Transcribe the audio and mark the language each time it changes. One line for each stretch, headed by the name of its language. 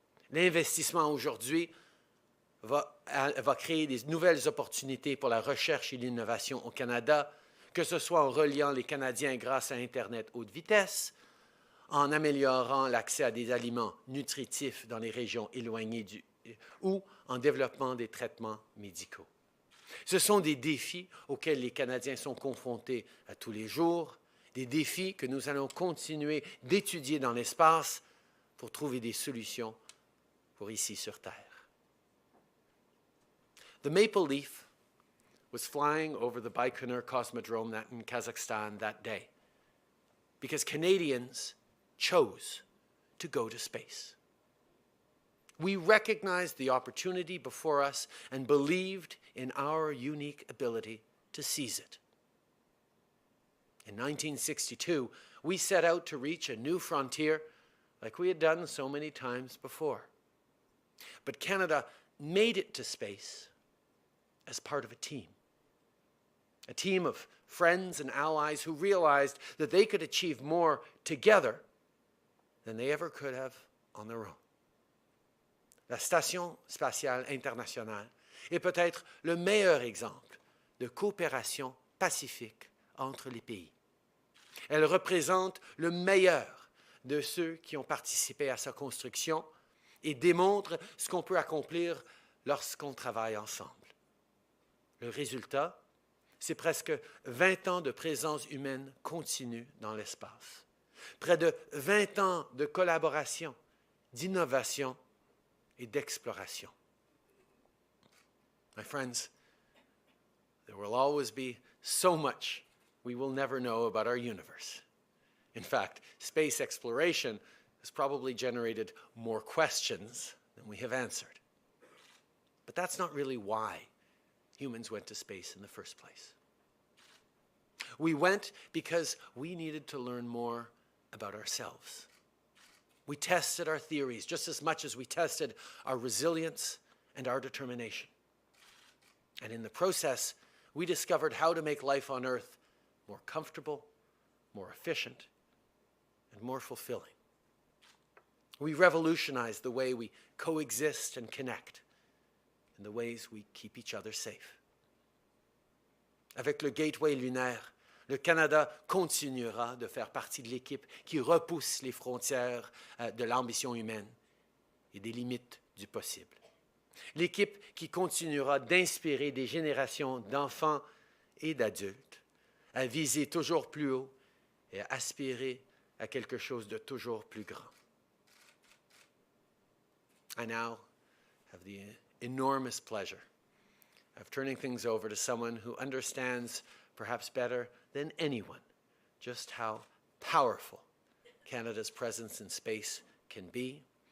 French: L'investissement aujourd'hui va créer des nouvelles opportunités pour la recherche et l'innovation au Canada, que ce soit en reliant les Canadiens grâce à Internet haute vitesse, en améliorant l'accès à des aliments nutritifs dans les régions éloignées ou en développant des traitements médicaux. Ce sont des défis auxquels les Canadiens sont confrontés à tous les jours, des défis que nous allons continuer d'étudier dans l'espace pour trouver des solutions pour ici sur Terre.
English: The Maple Leaf was flying over the Baikonur Cosmodrome in Kazakhstan that day because Canadians chose to go to space. We recognized the opportunity before us and believed in our unique ability to seize it. In 1962, we set out to reach a new frontier like we had done so many times before. But Canada made it to space as part of a team of friends and allies who realized that they could achieve more together than they ever could have on their own.
French: La Station spatiale internationale est peut-être le meilleur exemple de coopération pacifique entre les pays. Elle représente le meilleur de ceux qui ont participé à sa construction et démontre ce qu'on peut accomplir lorsqu'on travaille ensemble. Le résultat, c'est presque 20 ans de présence humaine continue dans l'espace. Près de 20 ans de collaboration, d'innovation et d'exploration.
English: My friends, there will always be so much we will never know about our universe. In fact, space exploration has probably generated more questions than we have answered. But that's not really why humans went to space in the first place. We went because we needed to learn more about ourselves. We tested our theories just as much as we tested our resilience and our determination. And in the process, we discovered how to make life on Earth more comfortable, more efficient, and and more fulfilling. We revolutionize the way we coexist and connect and the ways we keep each other safe.
French: Avec le Gateway lunaire, le Canada continuera de faire partie de l'équipe qui repousse les frontières de l'ambition humaine et des limites du possible. L'équipe qui continuera d'inspirer des générations d'enfants et d'adultes à viser toujours plus haut et à aspirer à quelque chose de toujours plus grand.
English: I now have the enormous pleasure of turning things over to someone who understands perhaps better than anyone just how powerful Canada's presence in space can be.